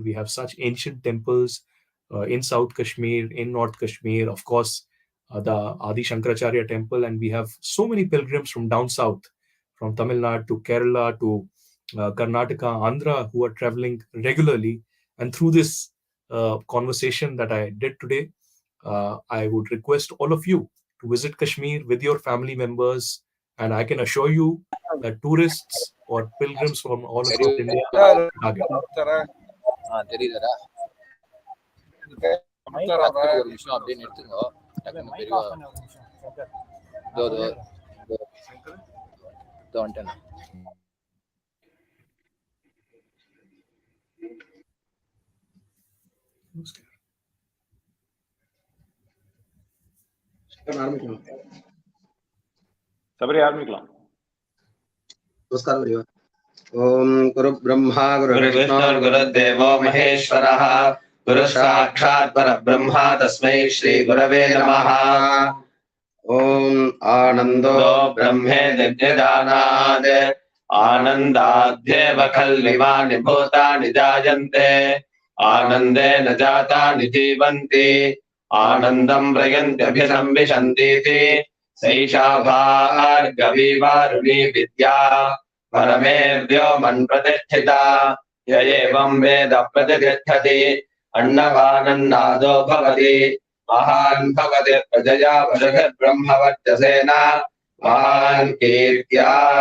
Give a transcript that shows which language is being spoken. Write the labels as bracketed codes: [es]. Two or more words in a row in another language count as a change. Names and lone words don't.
[en] We have such ancient temples in South Kashmir, in North Kashmir, of course, the Adi Shankaracharya temple, and we have so many pilgrims from down south, from Tamil Nadu to Kerala to Karnataka, Andhra, who are traveling regularly. And through this conversation that I did today, I would request all of you to visit Kashmir with your family members. And I can assure you that tourists or pilgrims from all across India are targeted. [ta] ஒரு நிமிஷம் அப்படியே நிறுத்துங்க. டக்குன்னு பெரியவா வந்துட்டேன். சபரி ஆரம்பிக்கலாம். நமஸ்காரம் பெரியவா. [sa] ओम् गुरु ब्रह्मा गुरु विष्णु गुरु देवो महेश्वरः गुरु साक्षात् परब्रह्म तस्मै श्री गुरवे नमः. ओम् आनन्दो ब्रह्मेति व्यजानात् आनन्दाद्ध्येव खल्विमानि भूतानि जायन्ते आनन्देन जातानि जीवन्ति आनन्दं प्रयन्त्यभिसंविशन्तीति सैषा भार्गवी विद्या परमेभ्यो मन् प्रतिष्ठिता य एवं वेद प्रतिष्ठति अन्नवानन्नादो भवति महान् भवति प्रजया बृहद्ब्रह्मवर्चसेन महान् कीर्त्या